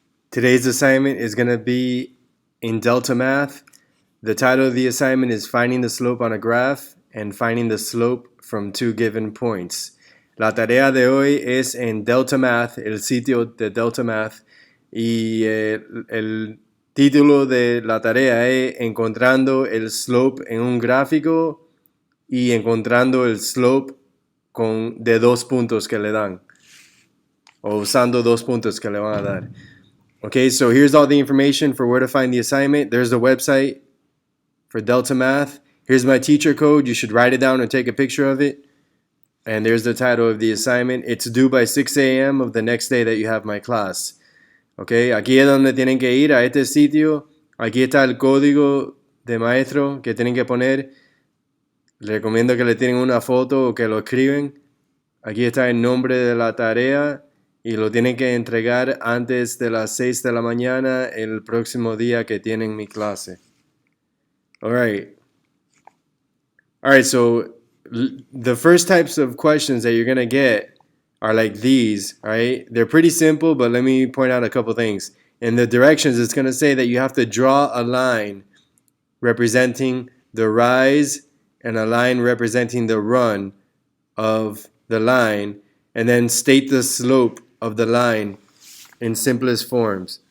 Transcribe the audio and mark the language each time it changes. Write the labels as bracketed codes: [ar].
[en] Today's assignment is going to be in Delta Math. The title of the assignment is Finding the Slope on a Graph and Finding the Slope from Two Given Points. [es] La tarea de hoy es en Delta Math, el sitio de Delta Math, y el título de la tarea es Encontrando el Slope en un gráfico y encontrando el slope de 2 puntos que le dan, o usando 2 puntos que le van a dar. [en] Okay, so here's all the information for where to find the assignment. There's the website for Delta Math. Here's my teacher code. You should write it down or take a picture of it. And there's the title of the assignment. It's due by 6 a.m. of the next day that you have my class. [es] Okay, aquí es donde tienen que ir, a este sitio. Aquí está el código de maestro que tienen que poner. Les recomiendo que le tienen una foto o que lo escriben. Aquí está el nombre de la tarea. Y lo tienen que entregar antes de las 6 de la mañana el próximo día que tienen mi clase. [en] All right, so the first types of questions that you're going to get are like these, all right? They're pretty simple, but let me point out a couple things. In the directions, it's going to say that you have to draw a line representing the rise and a line representing the run of the line, and then state the slope of the line in simplest form.